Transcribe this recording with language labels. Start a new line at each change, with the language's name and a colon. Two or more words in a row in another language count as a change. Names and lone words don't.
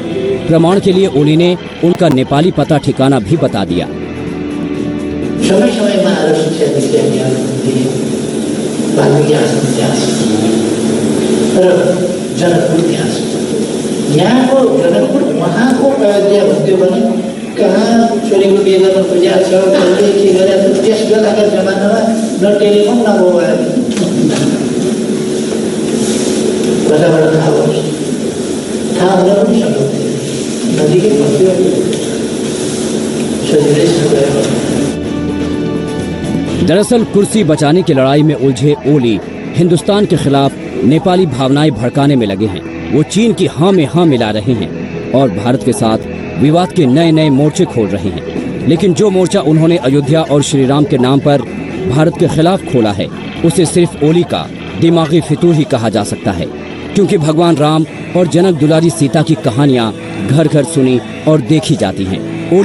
Hindi: प्रमाण के लिए ओली ने उनका नेपाली पता ठिकाना भी बता दिया।
Nepali: यहाँ को जनकपुर वहाँ को अयोध्या भन्थ्यो भने कहाँ छोरीको बिहे गर्न खोजेको छ कसले के गरेको छ। त्यस बेलाका जमानामा न टेलिफोन न मोबाइल कताबाट थाहा भयो, थाहा हुन पनि सक्दैन। नजिकै भन्थ्यो सजिलै छ।
Hindi: दरअसल कुर्सी बचाने की लड़ाई में उलझे ओली हिंदुस्तान के खिलाफ नेपाली भावनाएं भड़काने में लगे हैं। वो चीन की हाँ में हाँ मिला रहे हैं और भारत के साथ विवाद के नए नए मोर्चे खोल रहे हैं। लेकिन जो मोर्चा उन्होंने अयोध्या और श्री राम के नाम पर भारत के खिलाफ खोला है उसे सिर्फ ओली का दिमागी फितूर ही कहा जा सकता है, क्योंकि भगवान राम और जनक दुलारी सीता की कहानियां घर घर सुनी और देखी जाती हैं।